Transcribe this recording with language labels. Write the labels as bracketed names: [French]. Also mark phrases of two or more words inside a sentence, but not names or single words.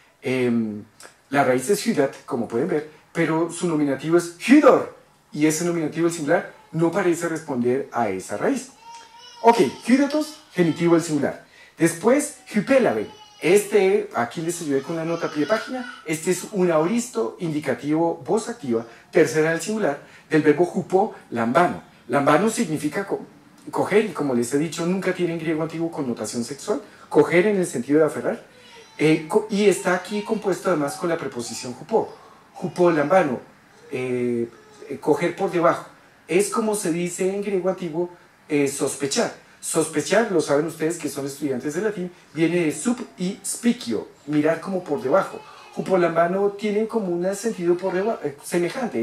[Spanish] La raíz es hydat, como pueden ver, pero su nominativo es hydor, y ese nominativo del singular no parece responder a esa raíz. Ok, hydatos, genitivo del singular. Después, hypelabe. Aquí les ayudé con la nota a pie de página. Este es un aoristo indicativo voz activa, tercera del singular, del verbo hupo, lambano. Lambano significa coger, y como les he dicho, nunca tiene en griego antiguo connotación sexual. Coger en el sentido de aferrar. Y está aquí compuesto además con la preposición hupo. [Greek] ὑπό, λαμβάνω, [Spanish] coger por debajo. Es como se dice en griego antiguo, sospechar. Sospechar, lo saben ustedes que son estudiantes de latín, viene de sub y spicio, mirar como por debajo. jupolambano tienen como un sentido semejante.